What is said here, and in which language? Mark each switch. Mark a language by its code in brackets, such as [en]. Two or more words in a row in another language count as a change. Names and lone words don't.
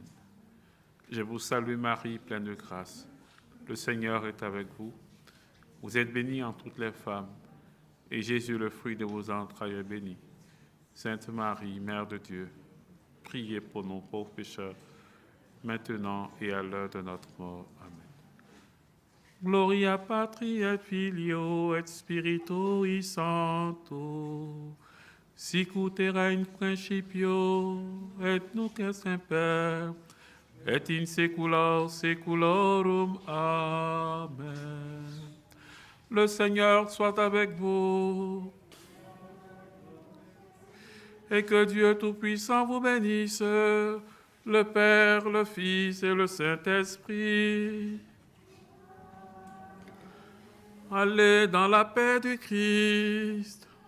[fr] Je vous salue Marie, pleine de grâce. Le Seigneur est avec vous. Vous êtes bénie en toutes les femmes, et Jésus, le fruit de vos entrailles, est béni. Sainte Marie, Mère de Dieu, priez pour nous pauvres pécheurs, maintenant et à l'heure de notre mort. Amen. [la] Gloria Patri et Filio et Spiritui Sancto, sic ut era in principio et nunc et semper, et in saecula saeculorum. Amen. [fr] Le Seigneur soit avec vous. Et que Dieu Tout-Puissant vous bénisse, le Père, le Fils et le Saint-Esprit. Allez dans la paix du Christ.